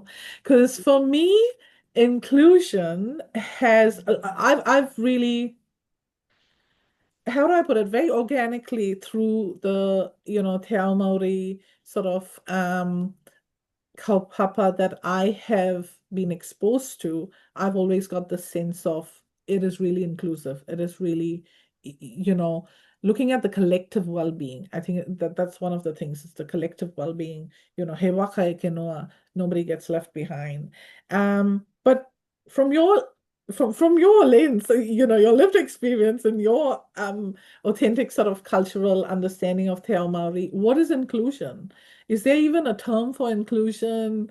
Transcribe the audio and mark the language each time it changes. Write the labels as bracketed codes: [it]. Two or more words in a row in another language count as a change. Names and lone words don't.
[en] Because for me, inclusion has, I've really, how do I put it, very organically through the, you know, Te Ao Māori sort of kaupapa that I have been exposed to, I've always got the sense of it is really inclusive. It is really, you know, looking at the collective well-being. I think that's one of the things, is the collective well-being, you know, [mi] he waka e ke noa, [en] nobody gets left behind. But from your lens, you know, your lived experience and your authentic sort of cultural understanding of Te Ao Māori, what is inclusion? Is there even a term for inclusion?